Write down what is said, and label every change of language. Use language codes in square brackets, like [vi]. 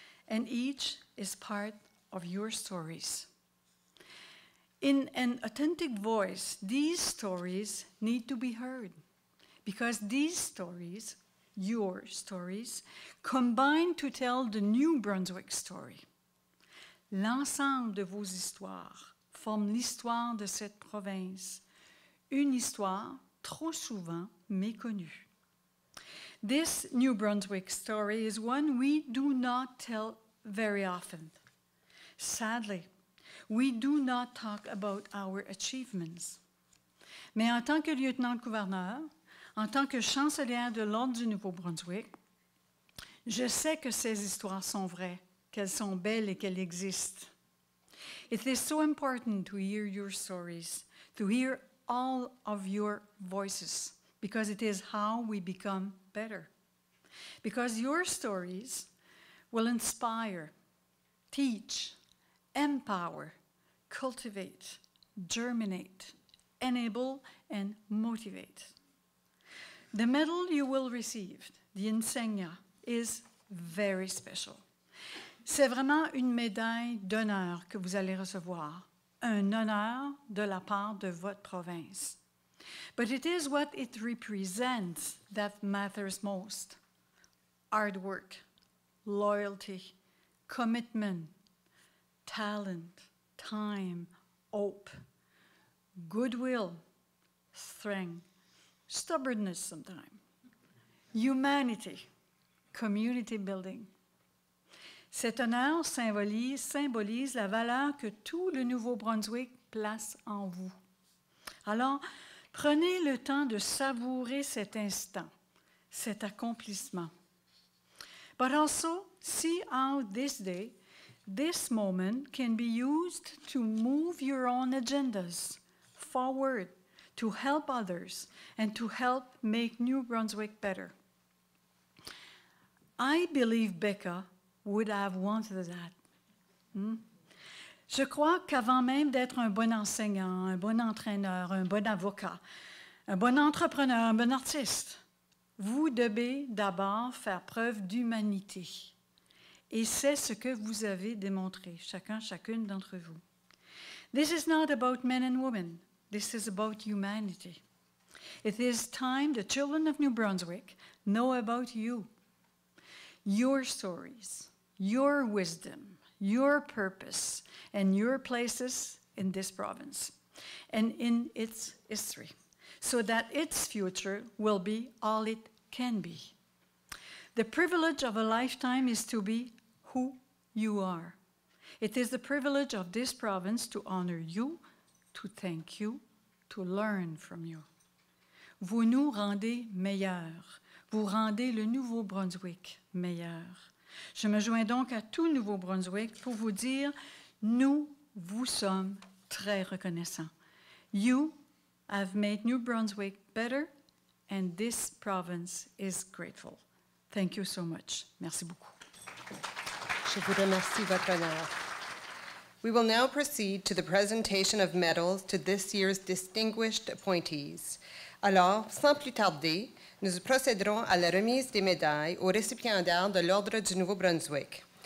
[en] and each is part of your stories. In an authentic voice, these stories need to be heard because these stories, your stories, combine to tell the New Brunswick story. [fr] L'ensemble de vos histoires forme l'histoire de cette province, une histoire trop souvent méconnue. [en] This New Brunswick story is one we do not tell very often. Sadly, we do not talk about our achievements. [fr] Mais en tant que lieutenant-gouverneur, en tant que chancelière de l'Ordre du Nouveau-Brunswick, je sais que ces histoires sont vraies, qu'elles sont belles et qu'elles existent. [en] It is so important to hear your stories, to hear all of your voices, because it is how we become better. Because your stories will inspire, teach, empower, cultivate, germinate, enable, and motivate. The medal you will receive, the insignia, is very special. [fr] C'est vraiment une médaille d'honneur que vous allez recevoir, un honneur de la part de votre province. [en] But it is what it represents that matters most. Hard work, loyalty, commitment, talent, time, hope, goodwill, strength, stubbornness sometimes, humanity, community building. [fr] Cet honneur symbolise la valeur que tout le Nouveau-Brunswick place en vous. Alors, prenez le temps de savourer cet instant, cet accomplissement. [en] But also, see how this day, this moment can be used to move your own agendas forward, to help others, and to help make New Brunswick better. I believe Becca would have wanted that. [fr] Je crois qu'avant même d'être un bon enseignant, un bon entraîneur, un bon avocat, un bon entrepreneur, un bon artiste, vous devez d'abord faire preuve d'humanité. Et c'est ce que vous avez démontré, chacune d'entre vous. [en] This is not about men and women. This is about humanity. It is time the children of New Brunswick know about you, your stories, your wisdom, your purpose, and your places in this province and in its history, so that its future will be all it can be. The privilege of a lifetime is to be who you are. It is the privilege of this province to honor you, to thank you, to learn from you. [fr] Vous nous rendez meilleurs. Vous rendez le Nouveau-Brunswick meilleur. Je me joins donc à tout Nouveau-Brunswick pour vous dire, nous vous sommes très reconnaissants. [en] You have made New Brunswick better, and this province is grateful. Thank you so much. [fr] Merci beaucoup. Je vous remercie, votre honneur. [en] We will now proceed to the presentation of medals to this year's distinguished appointees. [fr] Alors, sans plus tarder, nous procéderons à la remise des médailles aux récipiendaires de l'Ordre du Nouveau-Brunswick.